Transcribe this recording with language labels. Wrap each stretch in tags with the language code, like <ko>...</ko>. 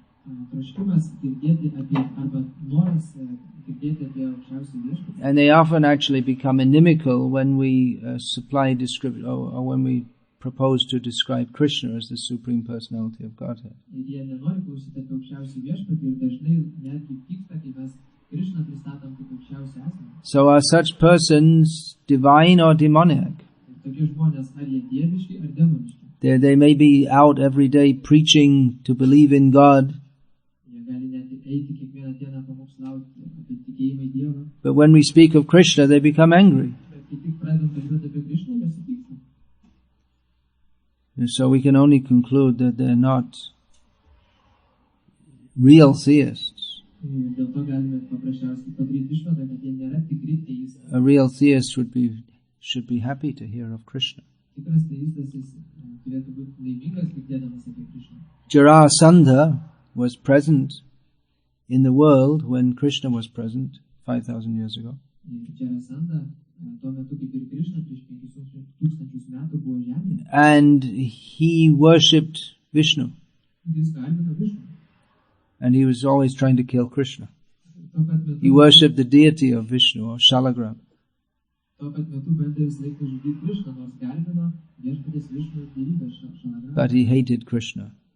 <lt>Kad troškimas girdėti apie, arba noras girdėti apie aukščiausią Viešpatį.</lt> <en>And they often actually become inimical when we supply description, or when we propose to describe Krishna as the Supreme Personality of Godhead.</en> <lt>Ir jie nenori klausyti apie aukščiausią Viešpatį ir dažnai netgi pyksta, kai mes Krishną pristatom kaip aukščiausią asmenį.</lt> <en>So are such persons divine or demoniac?</en> <lt>Ir tokie žmonės, ar jie dieviški ar demoniški?</lt> <en>They may be out every day preaching to believe in God,</en> <lt>Jie gali net eiti kiekvieną dieną pamokslauti apie tikėjimą į Dievą.</lt> <en>but when we speak of Krishna, they become angry.</en> <lt>Bet kai tik pradedam kalbėti apie Krishną, jie supyksta.</lt> <en>And so we can only conclude that they're not real theists.</en> <lt>Ir dėl to galime paprasčiausiai padaryti išvadą, kad jie nėra tikri teistai.</lt> <en>A real theist should be happy to hear of Krishna.</en> <lt>tikras teistas jis turėtų būti laimingas girdėdamas apie Krishną.</lt> <en>Jarasandha was present in the world when Krishna was present 5,000 years ago.</en> <lt>Jarasandha tuo metu kaip ir Krishna prieš 5000 metų buvo žemėje.</lt> <en>And he worshipped Vishnu.</en> <lt>Jis garbino Vishnu.</lt> <en>And he was always trying to kill Krishna. He worshipped the deity of Vishnu or Shalagram. But he hated Krishna.</en>